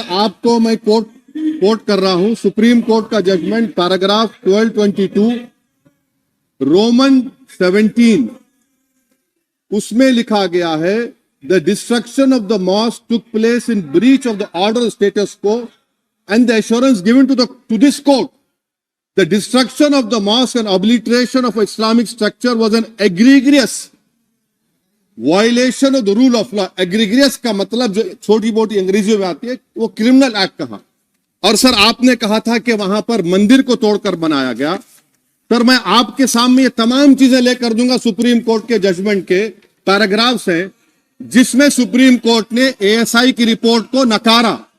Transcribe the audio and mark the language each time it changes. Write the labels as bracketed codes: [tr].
[hi] आपको मैं कोट कर रहा हूं सुप्रीम कोर्ट का जजमेंट, पैराग्राफ 1222 रोमन 17, उसमें लिखा गया है [en] The destruction of the mosque took place in breach of the order of status quo and the assurance given to this court, the destruction of the mosque and obliteration of Islamic structure was an egregious violation of the rule of law. [hi] Egregious का मतलब जो छोटी मोटी अंग्रेजी में आती है वो क्रिमिनल एक्ट कहा। और सर आपने कहा था कि वहां पर मंदिर को तोड़कर बनाया गया। सर मैं आपके सामने ये तमाम चीजें लेकर दूंगा, सुप्रीम कोर्ट के जजमेंट के पैराग्राफ्स हैं जिसमें सुप्रीम कोर्ट ने एएसआई की रिपोर्ट को नकारा।